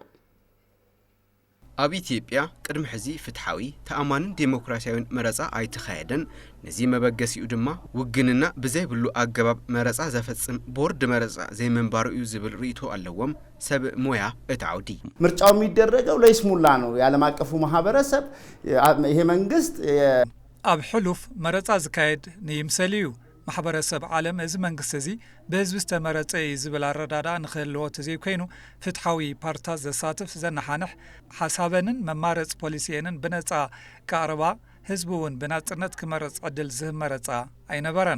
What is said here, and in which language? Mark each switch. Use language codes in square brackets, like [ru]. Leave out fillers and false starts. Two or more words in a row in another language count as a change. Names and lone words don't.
[ti] ኣብ ኢትዮጵያ ቅድሚ ሕዚ ፍትሓዊ ተኣማንን ዲሞክራሲያውን መረጻ ኣይተኻየደን ነዚ መበገሲኡ ድማ ውግንና ብዘይብሉ ኣገባብ መረጻ ዘፈጽም ቦርድ መረጻ ዘይመንባሩ እዩ ዝብል ርእይቶ ኣለዎም ሰብ ሞያ እቲ ዓውዲ [am] ምርጫው የሚደረገው ለይስሙላ ነው የዓለም አቀፉ ማህበረሰብ ይሄ መንግስት [ti] ኣብ ሕሉፍ መረጻ ዝካየድ ንይምሰል እዩ ማሕበረሰብ ዓለም እዚ መንግስት እዚ በህዝቢ ዝተመረጸ ዝብል ኣረዳዳ ንኽህልዎ ተዘይኮይኑ ፍትሓዊ ፓርታት ዘሳትፍ ዘናሓንሕ ሓሳበንን መማረጽ ፖሊሲየንን ብነጻ ካዕረባ ህዝቢ እውን ብናጽነት ክመረጽ ዕድል ዝህብ መረጻ ኣይነበረን